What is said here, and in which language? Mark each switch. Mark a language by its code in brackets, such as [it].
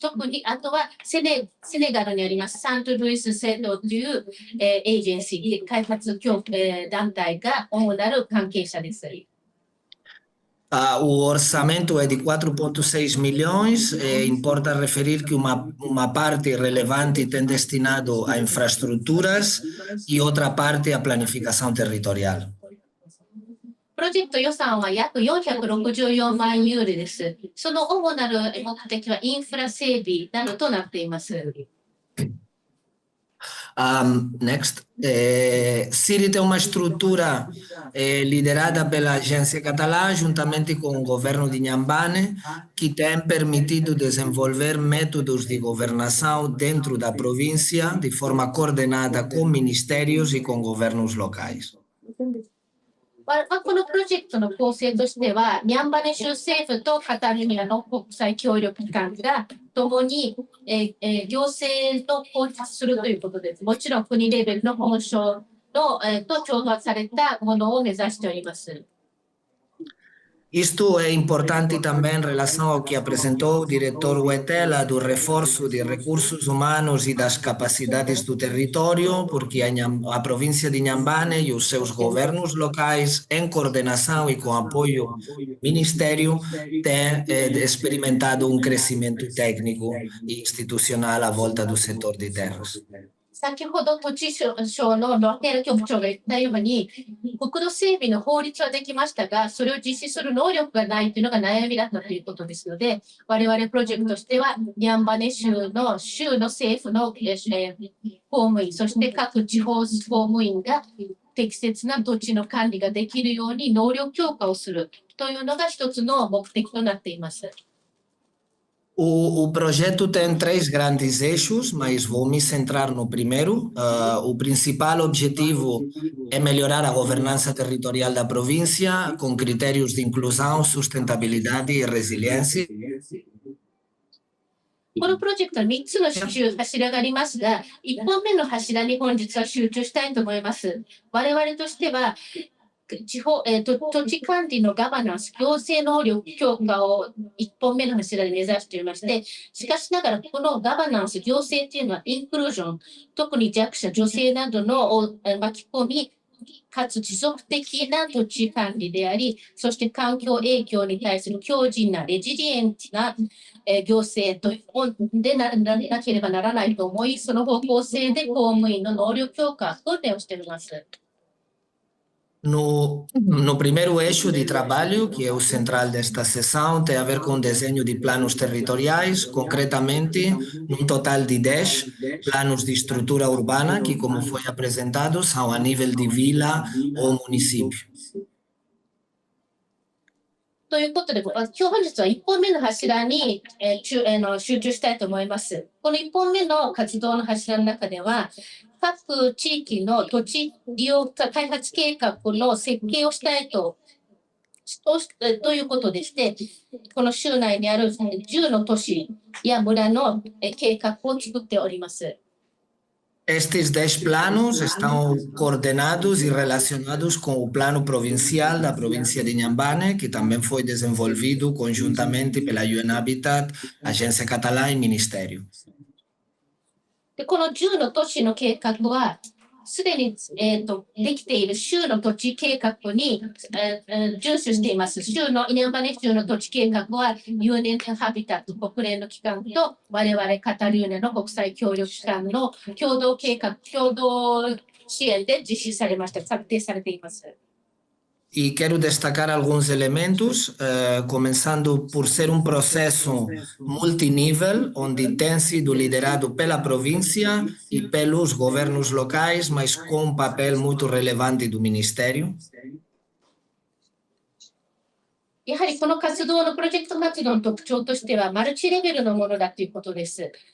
[ja] 特に、あとはセネガルにありますサントルイスセドというエージェンシー、開発団体が主なる関係者です。 [pt] O orçamento é de 4,6 milhões. Importa referir que uma parte relevante tem destinado a infraestruturas e outra parte à planificação territorial. [ja] プロジェクト予算は約464万ユーロです。その主なる目的はインフラ整備などとなっています。 [en] Next. [pt] Siri tem uma estrutura liderada pela agência catalã, juntamente com o governo de Inhambane, que tem permitido desenvolver métodos de governação dentro da província de forma coordenada com ministérios e com governos locais. [ja] このプロジェクトの構成としては、ニャンバネ州政府とカタルーニャの国際協力機関が共に、行政と構築するということです。もちろん国レベルの本省の、と調和されたものを目指しております。 [pt] Isto é importante também em relação ao que apresentou o diretor Huetela do reforço de recursos humanos e das capacidades do território, porque a província de Inhambane e os seus governos locais, em coordenação e com apoio do Ministério, têm experimentado um crescimento técnico e institucional à volta do setor de terras. [ja] 先ほど土地省のロテール局長が言ったように、国土整備の法律はできましたが、それを実施する能力がないというのが悩みだったということですので、我々プロジェクトとしては、ニャンバネ州の政府の公務員、そして各地方公務員が適切な土地の管理ができるように能力強化をするというのが一つの目的となっています。 [pt] O projeto tem 3 grandes eixos, mas vou me centrar no primeiro. O principal objetivo é melhorar a governança territorial da província com critérios de inclusão, sustentabilidade e resiliência. [ja] このプロジェクトは3つの柱がありますが、1本目の柱に本日は集中したいと思います。我々としては、土地管理のガバナンス、行政能力強化を1本目の柱で目指していまして、しかしながらこのガバナンス、行政というのはインクルージョン、特に弱者、女性などのを巻き込み、かつ持続的な土地管理であり、そして環境影響に対する強靭なレジリエントな行政でなければならないと思い、その方向性で公務員の能力強化、訓練をしております。 [pt] No primeiro eixo de trabalho, que é o central desta sessão, tem a ver com o desenho de planos territoriais, concretamente num total de 10 planos de estrutura urbana, que, como foi apresentado, são a nível de vila ou município. [ja] ということで、今日本日は1本目の柱に、集中したいと思います。この1本目の活動の柱の中では、各地域の土地利用開発計画の設計をしたいということでして、この州内にある10の都市や村の計画を作っております。 [pt] Estes 10 planos estão coordenados e relacionados com o plano provincial da província de Inhambane, que também foi desenvolvido conjuntamente pela UN Habitat, Agência Catalã e Ministério. [ja] でこの10の都市の計画は、すでに、できている州の土地計画に、遵守しています。イネンバネ州の土地計画は、UN Habitat 国連の機関と、我々カタルーニャの国際協力機関の共同支援で実施されました。策定されています。 [pt] E quero destacar alguns elementos, começando por ser um processo multinível, onde tem sido liderado pela província e pelos governos locais, mas com um papel muito relevante do Ministério. [ja] やはりこの活動のプロジェクト活動の特徴としては、マルチレベルのものだということです。